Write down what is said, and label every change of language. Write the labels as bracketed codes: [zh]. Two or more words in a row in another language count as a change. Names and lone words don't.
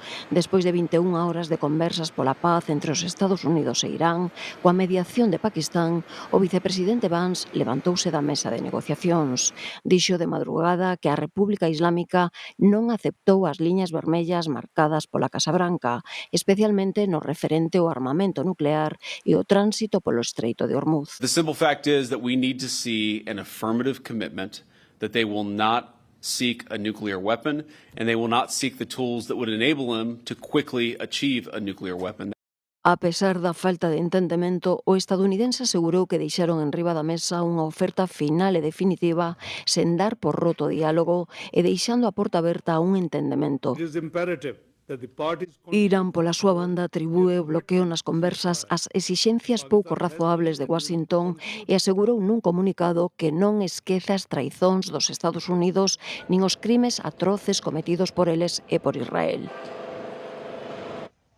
[gl] Despois de 21 horas de conversas pola paz entre os Estados Unidos e Irán, coa mediación de Pakistán, o vicepresidente Vance levantouse da mesa de negociacións. Dixo de madrugada que a República Islámica non aceptou as liñas vermellas marcadas pola Casa Branca, especialmente no referente ao armamento nuclear e o tránsito polo Estreito de Hormuz. [en] The simple fact is that we need to see an affirmative commitment that they will not seek a nuclear weapon and they will not seek the tools that would enable them to quickly achieve a nuclear weapon. [gl] A pesar da falta de entendemento, o estadounidense asegurou que deixaron enriba da mesa unha oferta final e definitiva sen dar por roto o diálogo e deixando a porta aberta a un entendemento. Irán, pola súa banda, atribúe o bloqueo nas conversas ás exixencias pouco razoables de Washington e asegurou nun comunicado que non esquece as traizóns dos Estados Unidos nin os crimes atroces cometidos por eles e por Israel.